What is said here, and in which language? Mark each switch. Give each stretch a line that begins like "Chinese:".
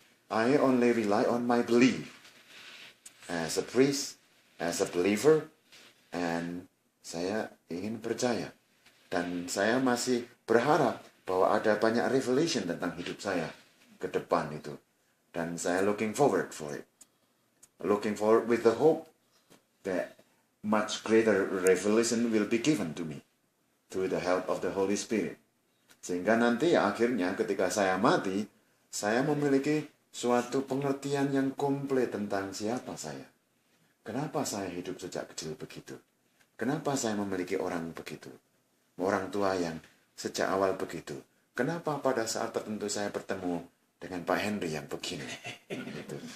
English: I only rely on my belief as a priest, as a believer, and
Indonesian: saya ingin percaya. Dan saya masih berharap bahwa ada banyak revelation tentang hidup saya ke depan itu. Dan saya
English: looking forward for it. Looking forward with the hope that much greater revelation will be given to me through the help of the Holy Spirit.
Indonesian: Sehingga nanti akhirnya ketika saya mati, saya memiliki suatu pengertian yang komplit tentang siapa saya. Kenapa saya hidup sejak kecil begitu? Kenapa saya memiliki orang begitu? Orang tua yang sejak awal begitu. Kenapa pada saat tertentu saya bertemu dengan Pak Henry yang begini? Gitu.